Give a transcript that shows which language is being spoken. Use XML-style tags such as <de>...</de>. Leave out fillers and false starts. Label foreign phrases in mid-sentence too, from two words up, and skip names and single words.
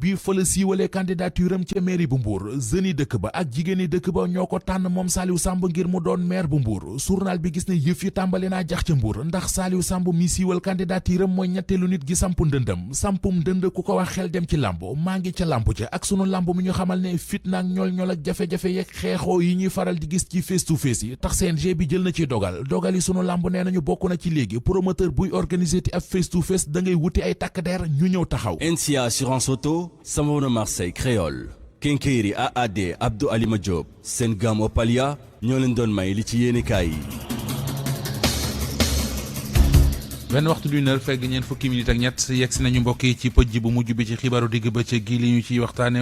<wo>bi fa la siiwalee candidature am ca mairie bu Mbour jeunes yi dëkk ba ak jigéen yi dëkk ba ñoo ko tànn moom Saliou Samb ngir mu doon maire bu Mbour journal bi gis ne yëf yi tàmbali naa jax ca Mbour ndax Saliou Samb mi siiwal candidature am mooy ñetteelu nit gi samp ndëndam sampum ndënd ku ko wax xel dem ci lamb maa ngi ca lamb ca ak sunu lamb mi ñu xamal ne fitna ak ñool ak jafe-jafe yeeg xeexoo yi ñuy faral di gis ci</wo> <en>face to face</en> <wo>yi tax CNG bi jël na ci dogal yi sunu lamb nee nañu bokk na ci léegi promoteur buy organiser ti ab</wo> <en>face to face</en> <wo>da ngay wuti ay takk der ñu ñëw taxaw. NCA assurance auto Samona Marseille Créole Kenkeyri AAD Abdou Alima Diop seen gamme Opalia ñoo leen doon may li ci yéenekaay yi. benn waxtu du heure fekk ñeent fukki minute ak ñett yegg si nañu mbokk yi ci pëj bu mujj bi ci xibaaru digg bëccëg gi li ñu ciy waxtaane</wo>